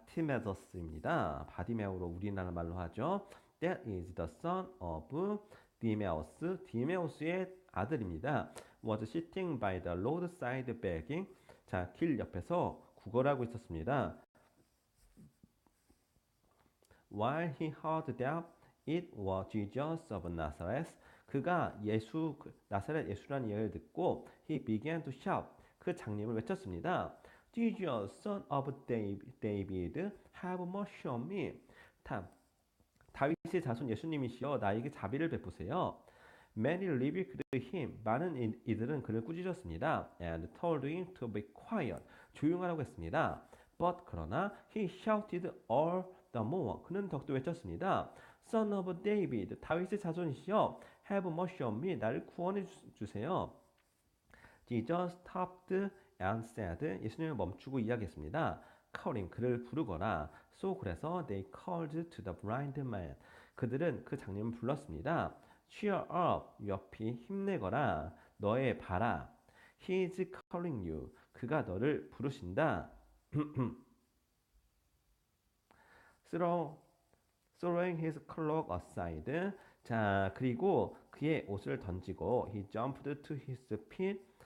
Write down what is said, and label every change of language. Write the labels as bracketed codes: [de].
[ko] 바티메더스입니다. 바디메오로 우리나라 말로 하죠. [en] That is the son of 디메오스. [ko] 디메오스의 아들입니다. [en] Was sitting by the roadside begging. [ko] 자, 길 옆에서 구걸하고 있었습니다. [en] While he heard that it was Jesus of Nazareth. [ko] 그가 나사렛 예수라는 이야기를 듣고 [en] he began to shout. [ko] 그 장님을 외쳤습니다. [en] Jesus, son of David, have mercy on me. [ko] 다윗의 자손 예수님이시여 나에게 자비를 베푸세요. [en] Many rebuked him. [ko] 많은 이들은 그를 꾸짖었습니다. [en] And told him to be quiet. [ko] 조용하라고 했습니다. [en] But [ko] 그러나 [en] he shouted all the more. [ko] 그는 더욱더 외쳤습니다. [en] Son of David, [ko] 다윗의 자손이시여 [en] have mercy on me. [ko] 나를 구원해 주세요. [en] Jesus stopped and said. [ko] 예수님은 멈추고 이야기했습니다. [en] calling, [ko] 그를 부르거라. [en] So [ko] 그래서 [en] they called to the blind man. [ko] 그들은 그 장님을 불렀습니다. [en] Cheer up, [ko] 옆이 힘내거라. 너의 봐라. [en] He is calling you. [ko] 그가 너를 부르신다. [en] Throwing his cloak aside. [ko] 자, 그리고 그의 옷을 던지고 [en] he jumped to his feet.